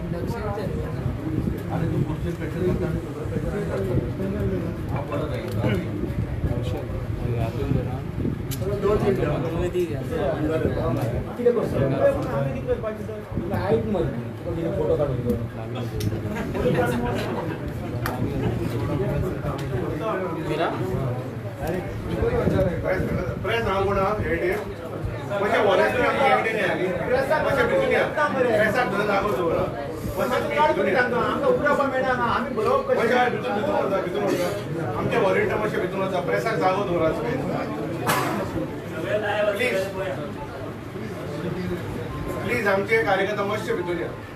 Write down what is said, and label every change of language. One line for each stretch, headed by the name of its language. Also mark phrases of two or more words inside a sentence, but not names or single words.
Marathi: फोटो काढून
Konkani: प्रेस नागुणा हेडे म्हणजे व्हॉलेंटियर हेडे नाही आली म्हणजे बितून या प्रेसाक धरून लागो जोरा आम्ही बरोबर आमच्या व्हॉलेंटियर मातशे भितून वचा प्रेसाक जागो दवरा प्लीज आमचे कार्यकर्ता मातशे भितून या